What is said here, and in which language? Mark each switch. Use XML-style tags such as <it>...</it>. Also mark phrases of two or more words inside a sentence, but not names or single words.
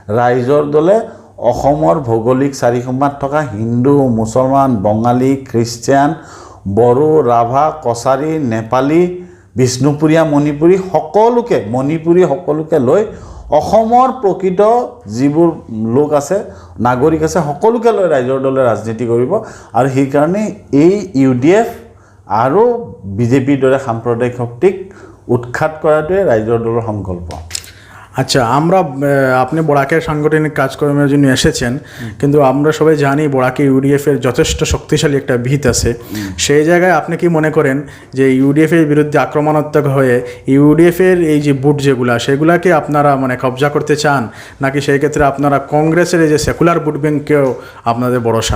<as>ৰাইজৰ দলে অসমৰ ভৌগোলিক চাৰিসীমাত থকা হিন্দু, মুছলমান, বঙালী, খ্ৰীষ্টিয়ান, বড়ো, ৰাভা, কছাৰী, নেপালী, বিষ্ণুপুৰীয়া, মণিপুৰী সকলোকে লৈ অসমৰ প্ৰকৃত যিবোৰ লোক আছে, নাগৰিক আছে, সকলোকে লৈ ৰাইজৰ দলে ৰাজনীতি কৰিব। আৰু সেইকাৰণে এই UDF আৰু বিজেপিৰ দৰে সাম্প্ৰদায়িক শক্তিক উৎখাত কৰাটোৱে রাইজর দলের সংকল্প।</as> <bn>আচ্ছা, আমরা আপনি বরাকের সাংগঠনিক কাজকর্মের জন্য এসেছেন, কিন্তু আমরা সবাই জানি বরাকে UDF এর যথেষ্ট শক্তিশালী একটা ভিত আছে। সেই জায়গায় আপনি কি মনে করেন যে UDF এর বিরুদ্ধে আক্রমণাত্মক হয়ে UDF এর এই যে বুট যেগুলা সেগুলাকে আপনারা মানে কবজা করতে চান, নাকি সেই ক্ষেত্রে আপনারা কংগ্রেসের এই যে সেকুলার ভোট ব্যাংকেও আপনাদের ভরসা?</bn>